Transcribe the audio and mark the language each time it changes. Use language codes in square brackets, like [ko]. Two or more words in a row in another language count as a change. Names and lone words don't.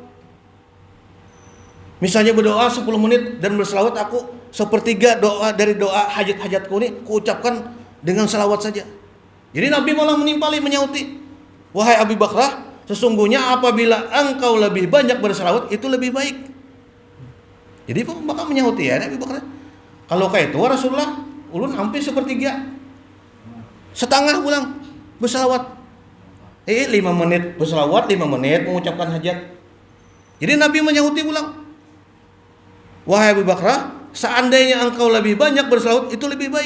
[id] Misalnya berdoa 10 menit dan bersalawat, aku sepertiga doa dari doa hajat-hajatku nih kuucapkan dengan salawat saja. Jadi Nabi malah menimpali, menyauti, wahai Abi Bakrah, sesungguhnya apabila engkau lebih banyak bersalawat itu lebih baik. Jadi maka menyauti ya Nabi Bakrah. [bjn] Kalau kayak itu Rasulullah ulun hampir sepertiga, setengah pulang bersalawat. [id] 5 menit bersalawat, 5 menit mengucapkan hajat. Jadi Nabi menyauti pulang, wahai Abu Bakrah, seandainya engkau lebih banyak bersalawat itu lebih baik.